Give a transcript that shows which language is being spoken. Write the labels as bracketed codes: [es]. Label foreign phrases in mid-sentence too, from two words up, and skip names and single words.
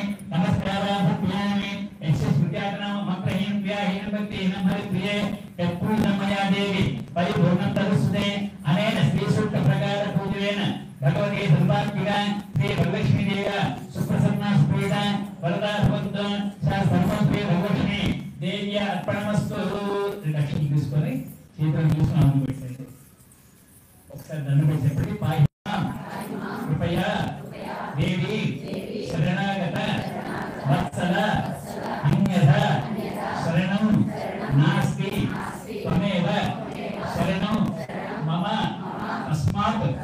[sa] नमस्कारान् समर्पयामि यक्षस्मृत्यात्नाम मन्त्रहीन व्याहीन भक्तिहीनं हरिप्रिये यत्पूर्णं मया देवी परिपूर्णं तदुस्तुते अनेन श्रीसूक्तप्रकारपूजनेन भगवती सर्वात्मिका श्री वरलक्ष्मीदेव्या सुप्रसन्ना सुप्रीता वरदा भवन्तु सा सर्वं श्री वरलक्ष्मी देव्या अर्पणमस्तु लक्ष्मी [te] తీసుకొని చేతులు చూస్తున్నాము పెట్టండి ఒకసారి దండం పెట్టి చెప్పండి [sa] పాయి కృపయా దేవి శరణాగత వత్సల అన్యథ శరణం నాస్తి త్వమేవ శరణం మమ తస్మాత్